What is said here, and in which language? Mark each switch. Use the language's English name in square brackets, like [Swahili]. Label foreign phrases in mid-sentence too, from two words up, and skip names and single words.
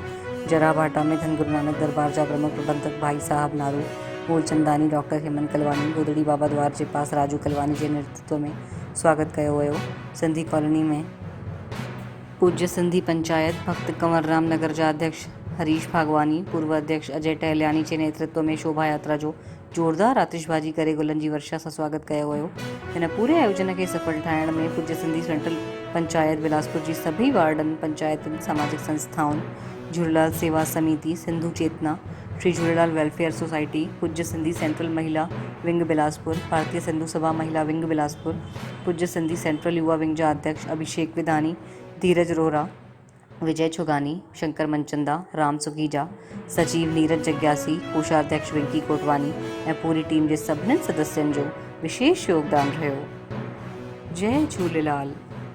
[Sindhi] जराभाटा में धन गुरु नानक दरबार जा प्रमुख प्रबंधक भाई साहब नारू, मूलचंदानी, डॉक्टर हेमंत कलवानी, गोदड़ी बाबा द्वार जे पास राजू कलवानी जे नेतृत्व में स्वागत कयो वियो। सिंधी कॉलोनी में पूज्य सिंधी पंचायत भक्त कंवरराम नगर जा अध्यक्ष हरीश भागवानी, पूर्व अध्यक्ष अजय टहलियानी जे नेतृत्व में शोभा यात्रा जो जोरदार आतिशबाजी करे गुलनि जी वर्षा सां स्वागत कयो वियो। हिन पूरे आयोजन खे सफल ठाहिण में पूज्य सिंधी सेंट्रल पंचायत बिलासपुर जी सभी वार्डनि, पंचायतुनि, सामाजिक संस्थाउनि, झूलेलाल सेवा समिति, सिंधु चेतना, श्री झूलेलाल वेलफेयर सोसाइटी, पूज्य सिंधी सेंट्रल महिला विंग बिलासपुर, भारतीय सिंधु सभा महिला विंग बिलासपुर, पूज्य सिंधी सेंट्रल युवा विंग जा अध्यक्ष अभिषेक विधानी, धीरज रोहरा, विजय छुगानी, शंकर मनचंदा, राम सुखीजा, सचिव नीरज जग्यासी, कोषाध्यक्ष विंकी कोटवानी ऐं पूरी टीम जे सभिनी सदस्यनि जो विशेष योगदान रहियो। जय झूलेलाल।